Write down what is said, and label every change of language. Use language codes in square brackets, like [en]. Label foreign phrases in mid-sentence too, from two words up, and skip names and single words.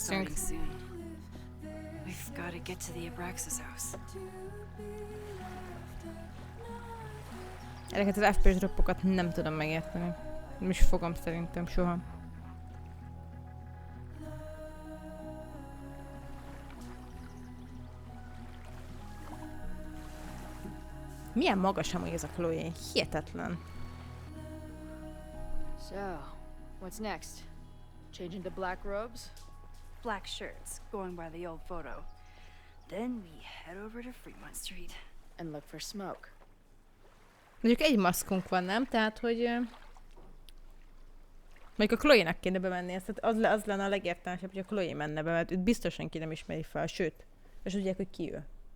[hu] leszünk. [en] starting soon. We've got to get to the Abraxas house. [hu] Ezeket az FPS droppokat nem tudom megérteni. Nem is fogom szerintem soha. Milyen magas amúgy ez a Chloe? Hihetetlen. [en] So, what's next? Change into black robes? Black shirts, going by the old photo. Then we head over to Fremont Street. And look for smoke. [hu] Mondjuk egy maszkunk van, nem? Tehát, hogy... Mondjuk a Chloe-nak kéne bemenni, az lenne a legértelmesebb, hogy a Chloe menne be, mert őt biztosan ki nem ismeri fel, sőt, és tudják, hogy ki ő.